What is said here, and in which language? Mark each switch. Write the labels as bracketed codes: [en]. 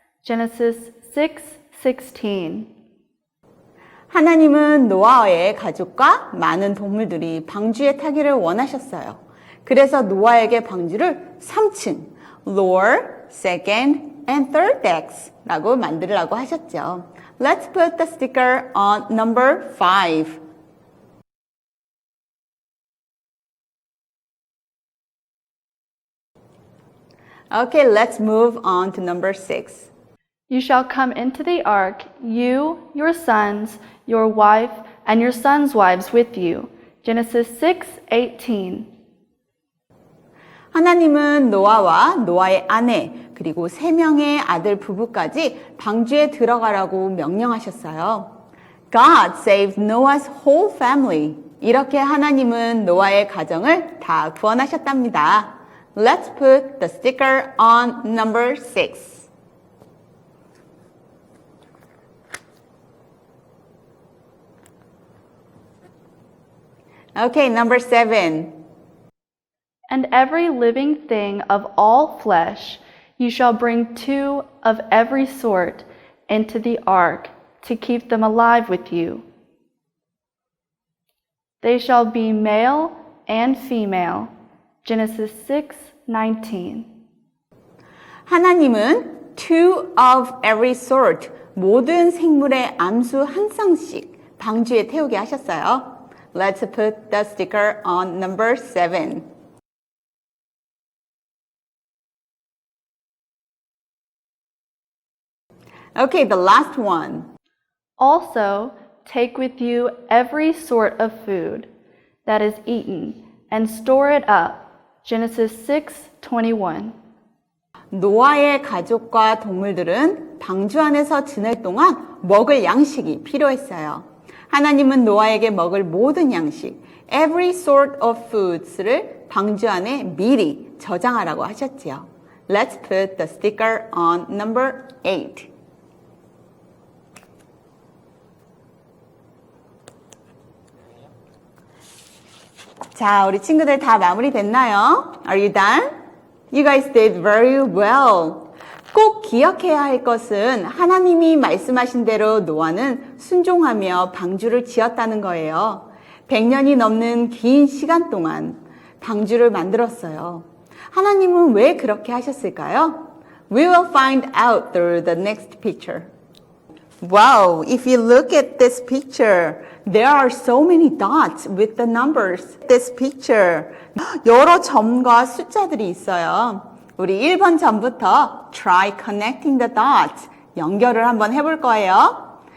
[en] Genesis 6:16. [ko] 하나님은 노아의 가족과 많은 동물들이 방주에 타기를 원하셨어요. 그래서 노아에게 방주를 3층, [en] lower, second, and third decks [ko] 라고 만들라고 하셨죠. [en] Let's put the sticker on number 5. Okay, let's move on to number 6. You shall come into the ark, you, your sons, your wife, and your sons' wives with you. Genesis 6:18. [ko] 하나님은 노아와 노아의 아내 그리고 3명의 아들 부부까지 방주에 들어가라고 명령하셨어요. [en] God saved Noah's whole family. [ko] 이렇게 하나님은 노아의 가정을 다 구원하셨답니다. [en] Let's put the sticker on number 6. Okay, number 7. And every living thing of all flesh you shall bring 2 of every sort into the ark to keep them alive with you. They shall be male and female. Genesis 6:19. [ko] 하나님은 [en] 2 of every sort, [ko] 모든 생물의 암수 한 쌍씩 방주에 태우게 하셨어요. [en] Let's put the sticker on number 7. Okay, the last one. Also, take with you every sort of food that is eaten and store it up. Genesis 6:21. [ko] 노아의 가족과 동물들은 방주 안에서 지낼 동안 먹을 양식이 필요했어요. 하나님은 노아에게 먹을 모든 양식, [en] every sort of foods [ko] 를 방주 안에 미리 저장하라고 하셨지요. [en] Let's put the sticker on number 8. [ko] 자, 우리 친구들 다 마무리됐나요? [en] Are you done? You guys did very well. [ko] 꼭 기억해야 할 것은 하나님이 말씀하신 대로 노아는 순종하며 방주를 지었다는 거예요. 100년이 넘는 긴 시간 동안 방주를 만들었어요. 하나님은 왜 그렇게 하셨을까요? [en] We will find out through the next picture. Wow, if you look at this picture, there are so many dots with the numbers. This picture, [ko] 여러 점과 숫자들이 있어요. 우리 1번 점부터 [en] try connecting the dots. [ko] 연결을 한번 해볼 거예요.